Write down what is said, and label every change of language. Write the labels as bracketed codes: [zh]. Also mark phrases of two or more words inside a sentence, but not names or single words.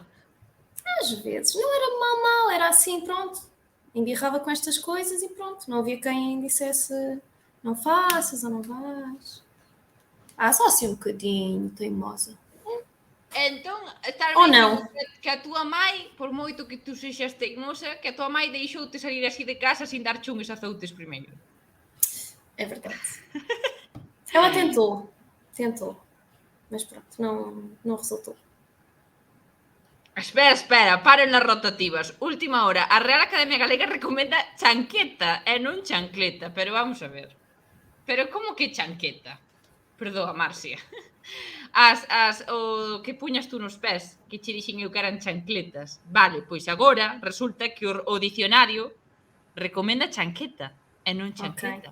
[pt] Às vezes. Não era mal, era assim, pronto. Embirrava com estas coisas e pronto. Não havia quem dissesse não faças ou não vais. Só assim um bocadinho, teimosa. [gl] Entón, [pt] ou não. [gl] Que a túa mãe, por moito que tú sexas teimosa, que a túa mãe deixou-te salir así de casa sin dar chungues azoutes primeiro. [pt] É verdade. Ela tentou. Mas pronto, não resultou. [gl] Espera, paren nas rotativas. Última hora, a Real Academia Galega recomenda chanqueta e non chancleta, pero vamos a ver. Pero como que chanqueta? Perdoa, Marcia. O que puñas tú nos pés, que che dixen eu que eran chancletas. Vale, pois agora resulta que o dicionario recomenda chanqueta e non chanqueta.